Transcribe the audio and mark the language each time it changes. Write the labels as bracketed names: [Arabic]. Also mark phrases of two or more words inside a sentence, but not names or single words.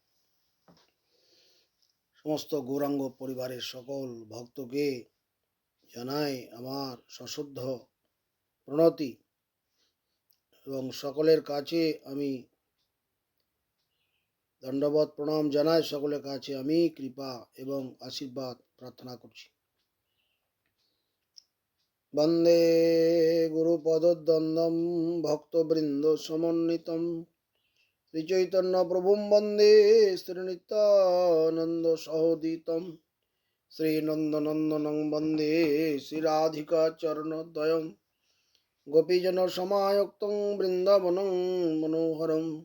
[Bangla] সমস্ত গৌরাঙ্গ পরিবারের সকল ভক্তকে জানাই আমার সশ্রদ্ধ প্রণতি এবং সকলের কাছে আমি দণ্ডবত প্রণাম জানাই। সকলের কাছে আমি কৃপা এবং আশীর্বাদ প্রার্থনা করছি। [Sanskrit] বন্দে গুরুপদদ্বন্দ্বম ভক্তবৃন্দ সমন্বিতম শ্রীচৈতন্য প্রভুম বন্দে শ্রীনিত্যানন্দ সহোদিতম শ্রীনন্দনন্দনং বন্দে শ্রীরাধিকা চরণদ্বয়ম গোপীজন সমায়ুক্তং বৃন্দাবনং মনোহরম